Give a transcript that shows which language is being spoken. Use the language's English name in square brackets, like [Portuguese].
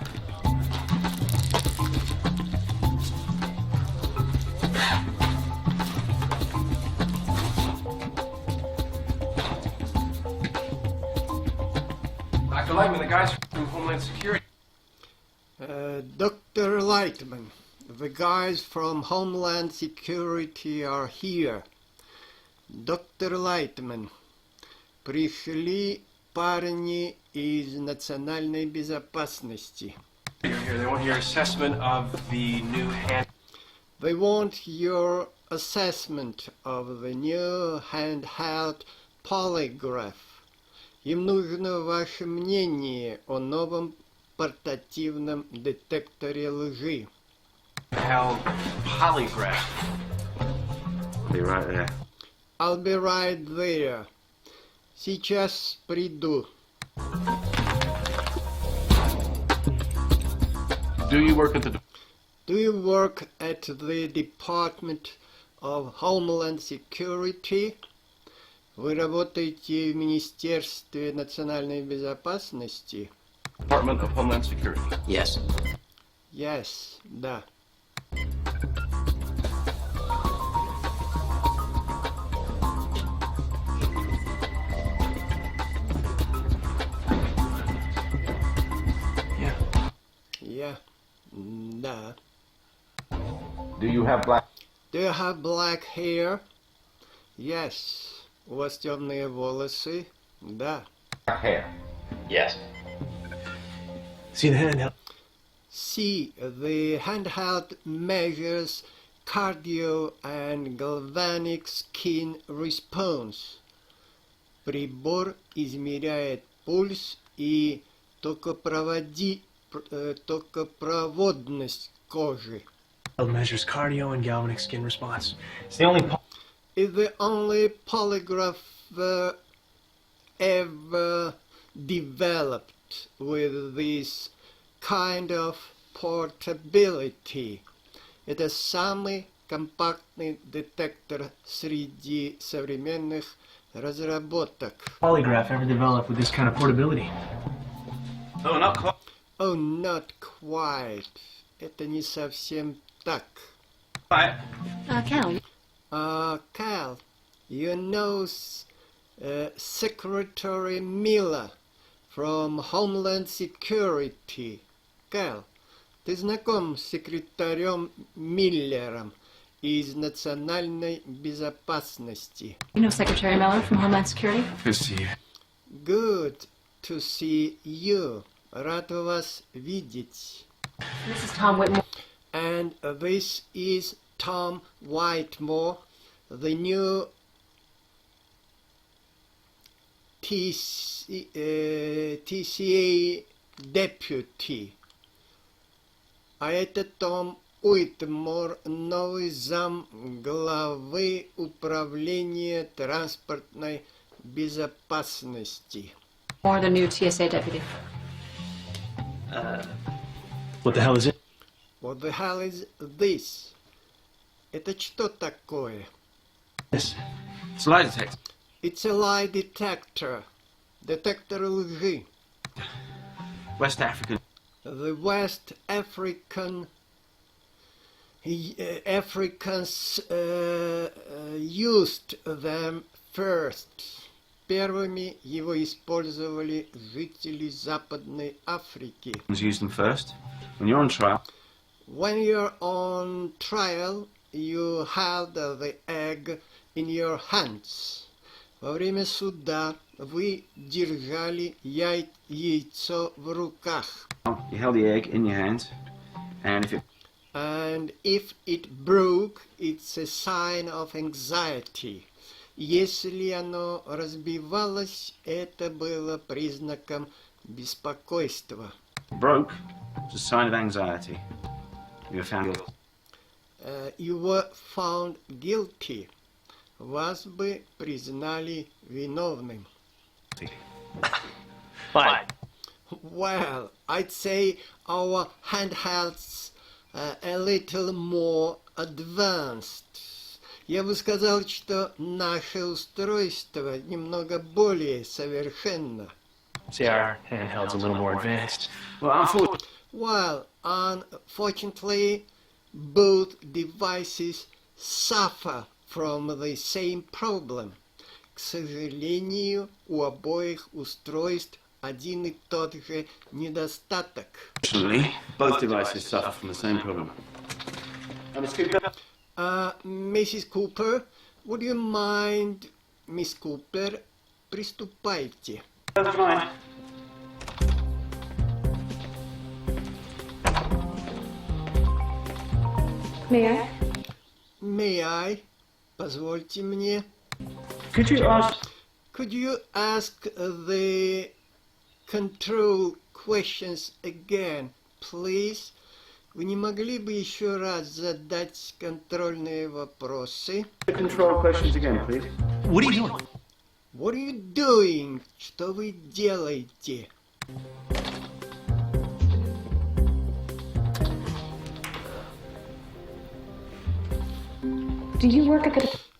[English] Lightman, the guys from Homeland Security. Dr. Lightman, the guys from Homeland Security are here. Dr. [Russian] Lightman, пришли парни из национальной безопасности. [English] They want your assessment of the new hand. They want your assessment of the new handheld polygraph. [Russian] Им нужно ваше мнение о новом портативном детекторе лжи. [English] Held polygraph. Be right there. I'll be right there. [Russian] Сейчас приду. [English] Do you work at the... Do you work at the Department of Homeland Security? [Russian] Вы работаете в Министерстве национальной безопасности? [English] Department of Homeland Security? Yes. Yes, [Russian] да. [English] Yeah. Yeah, [Russian] да. [English] Do you have black... Do you have black hair? Yes. [Russian] У вас темные волосы? Да. [English] hair? Yes. See the handheld? C. The handheld measures cardio and galvanic skin response. [Russian] Прибор измеряет пульс и токопроводность кожи. [English] Measures cardio and galvanic skin response. It's the only... Is the only polygraph ever developed with this kind of portability. [Russian] Это самый компактный детектор среди современных разработок. [English] Polygraph ever developed with this kind of portability. No, not quite. Oh, not quite. [Russian] Это не совсем так. [English] Cal. Cal, you know Secretary Miller from Homeland Security. [Russian] Cal, ты знаком с секретарем Миллером из национальной безопасности? [English] You know Secretary Miller from Homeland Security? Good to see you. Good to see you. [Russian] Рад вас видеть. [English] This is Tom Whitmore. And this is Tom Whitmore, the new TCA deputy. [Russian] А это Том Уитмор, новый зам главы управления транспортной безопасности. [English] Or the new TSA deputy. What the hell is it? What the hell is this? [Russian] Это что такое? [English] This. It's a lie detector. It's a lie detector. [Russian] Детектор лжи. [English] West African. The West Africans used them first. [Russian] Первыми его использовали жители Западной Африки. [English] Use them first. When you're on trial, When you're on trial, you held the egg in your hands. [Russian] Во время суда вы держали яйцо в руках. [English] you held the egg in your hand, and if it broke, it's a sign of anxiety. [Russian] Если оно разбивалось, это было признаком беспокойства. [English] it broke, it's a sign of anxiety. You were found guilty. You were found guilty. [Russian] Вас бы признали виновным. [English] Fine. Well, I'd say our handhelds a little more advanced. [Russian] Я бы сказал, что наше устройство немного более совершенно. [English] See, our handheld's a little more advanced. While, unfortunately, both devices suffer from the same problem. [Russian] К сожалению, у обоих устройств один и тот же недостаток. [English] Unfortunately, both devices suffer from the same problem. Mrs. Cooper, would you mind, Miss Cooper, [Russian] приступайте. [English] That's fine. May I? May I? [Russian] Позвольте мне. [English] Could you ask the control questions again, please? [Russian] Вы не могли бы еще раз задать контрольные вопросы? [English] the control questions again, please? What are you doing? What are you doing? [Russian] Что вы делаете? [English] Do you work at the...